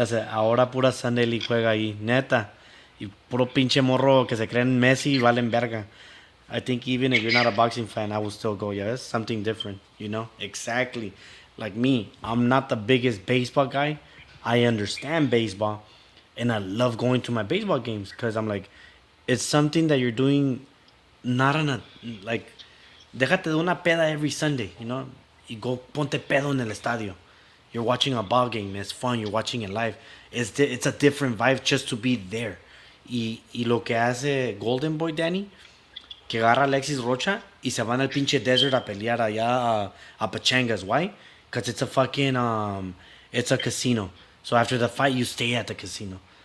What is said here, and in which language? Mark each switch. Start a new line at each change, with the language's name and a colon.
Spanish: Ahora pura Sunday League juega ahí, neta. Y puro pinche morro que se creen Messi y valen verga.
English: I think even if you're not a boxing fan, I would still go. Yeah, it's something different, you know? Exactly. Like me, I'm not the biggest baseball guy. I understand baseball. And I love going to my baseball games because I'm like, it's something that you're doing not on a, like,
Spanish: déjate de una peda
English: every Sunday, you know?
Spanish: Y go ponte pedo en el estadio.
English: You're watching a ball game. It's fun. You're watching it live. It's a different vibe just to be there.
Spanish: Y lo que hace Golden Boy Danny, que agarra a Alexis Rocha y se van al pinche desert a pelear allá a Pachangas. Why?
English: Because it's a fucking, it's a casino. So after the fight, you stay at the casino.